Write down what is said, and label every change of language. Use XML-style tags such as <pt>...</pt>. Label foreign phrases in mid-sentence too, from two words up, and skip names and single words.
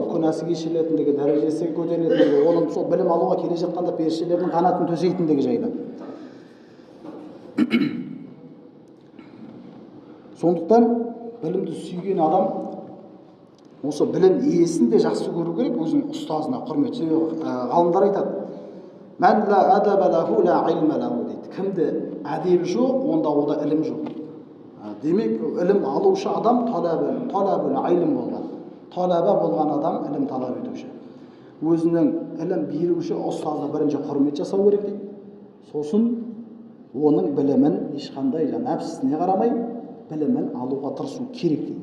<kk>Күнәсі кешірілетіндігі, дәрежесі көтерілетіндігі, оның сол білім алуға келе жатқанда періштелердің қанатын төсейтіндігі жайлы. Сондықтан білімді сүйген адам осы білім иесін де жақсы көру керек, өзінің ұстазына құрмет. Ғалымдар айтады,</kk> <ar>من لا أدب له لا علم له дейді.</ar> <kk>Кімде әдеп жоқ, онда ода ілім жоқ. Демек, ілім алушы адам</kk> <ar>طلب العلم</ar> <kk>болған. Талаба болған адам ілім талап етуші. Өзінің ілім беруші ұстазына бірінші құрмет жасау керек дейді. Сосын оның білімін ешқандай нәпсісіне қарамай білімін алуға тырысу керек дейді.</kk>